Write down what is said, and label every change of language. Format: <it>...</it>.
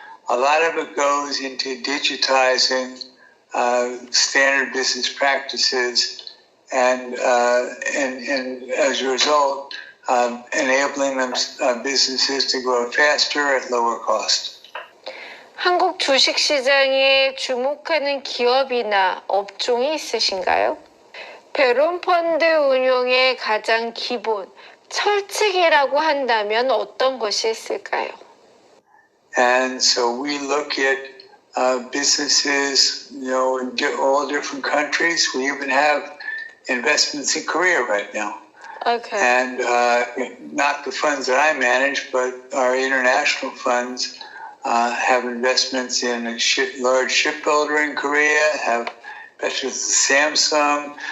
<en>A lot of it goes into digitizing standard business practices, and as a result, enabling them businesses to grow faster at lower cost.</en> <ko>한국 주식시장에 주목하는 기업이나 업종이 있으신가요? 베론 펀드 운용의 가장 기본, 철칙이라고 한다면 어떤 것이 있을까요?</ko> <en>And so we look at businesses, in all different countries. We even have investments in Korea right now. Okay. And not the funds that I manage, but our international funds have investments in a large shipbuilder in Korea, have investments in Samsung.</en>